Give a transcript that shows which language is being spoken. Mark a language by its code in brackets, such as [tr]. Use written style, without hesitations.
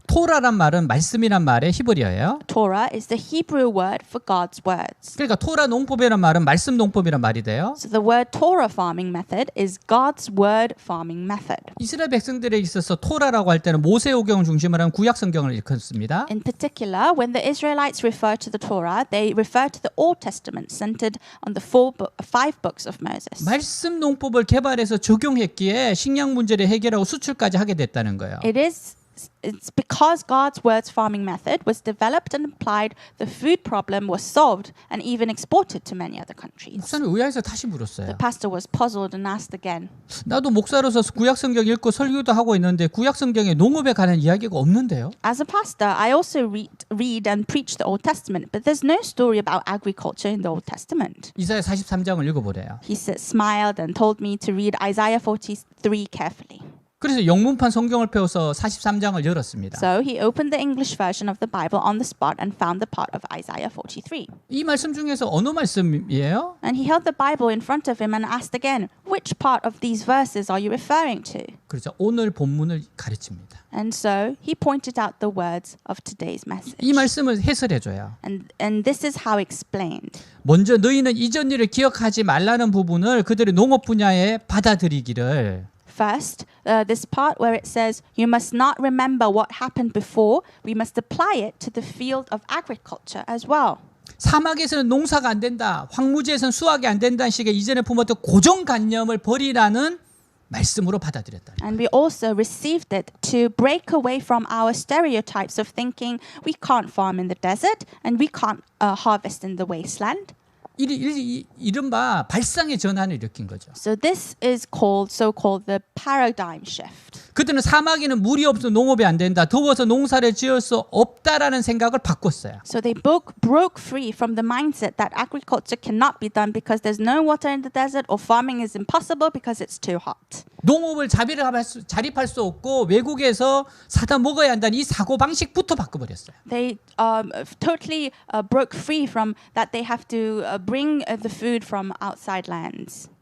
[ko] 토라란 말은 말씀이란 말의 히브리어예요. [en] Torah is the Hebrew word for God's words. [ko] 그러니까 토라 농법이란 말은 말씀 농법이란 말이 돼요. [en] So the word Torah farming method is God's word farming method. [ko] 이스라엘 백성들에 있어서 토라라고 할 때는 모세오경을 중심으로 한 구약 성경을 일컫습니다. [en] In particular, when the Israelites refer to the Torah, they refer to the Old Testament centered on the five books of Moses. [ko] 말씀 농법을 개발해서 적용했기에 식량 문제를 해결하고 수출까지 하게 됐다는 거예요. [en] It's because God's words farming method was developed and applied, the food problem was solved and even exported to many other countries. [ko] 목사는 의아해서 다시 [en] The [ko] 물었어요. [en] pastor was puzzled and asked again. [ko] 나도 목사로서 구약 성경 읽고 설교도 하고 있는데 구약 성경에 농업에 관한 이야기가 없는데요. [en] As a pastor, I also read and preach the Old Testament, but there's no story about agriculture in the Old Testament. [ko] 이사야 43장을 읽어보래요. [en] He smiled and told me to read Isaiah 43 carefully. [ko] 그래서 영문판 성경을 펴서 43장을 열었습니다. [en] So he opened the English version of the Bible on the spot and found the part of Isaiah 43. [ko] 이 말씀 중에서 어느 말씀이에요? [en] And he held the Bible in front of him and asked again, "Which part of these verses are you referring to?" [ko] 그렇죠. 오늘 본문을 가르칩니다. [en] And so he pointed out the words of today's message. [ko] 이 말씀을 해설해 줘요. [en] And this is how explained. [ko] 먼저 너희는 이전 일을 기억하지 말라는 부분을 그들의 농업 분야에 받아들이기를. [en] First, this part where it says, "You must not remember what happened before, we must apply it to the field of agriculture as well." [ko] 사막에서는 농사가 안 된다. 황무지에서는 수확이 안 된다는 식의 이전에 품었던 고정관념을 버리라는 말씀으로 받아들였다. [en] And we also received it to break away from our stereotypes of thinking we can't farm in the desert and we can't harvest in the wasteland. [ko] 이른바 발상의 전환을 일으킨 거죠. [en] So this is so-called the paradigm shift. [ko] 그들은 사막에는 물이 없어 농업이 안 된다. 더워서 농사를 지을 수 없다라는 생각을 바꿨어요. [en] So they broke free from the mindset that agriculture cannot be done because there's no water in the desert or farming is impossible because it's too hot. [ko] 농업을 자립할 수 없고 외국에서 사다 먹어야 한다는 이 사고 방식부터 바꿔버렸어요. [en] They totally broke free from that they have to bring the food from outside lands.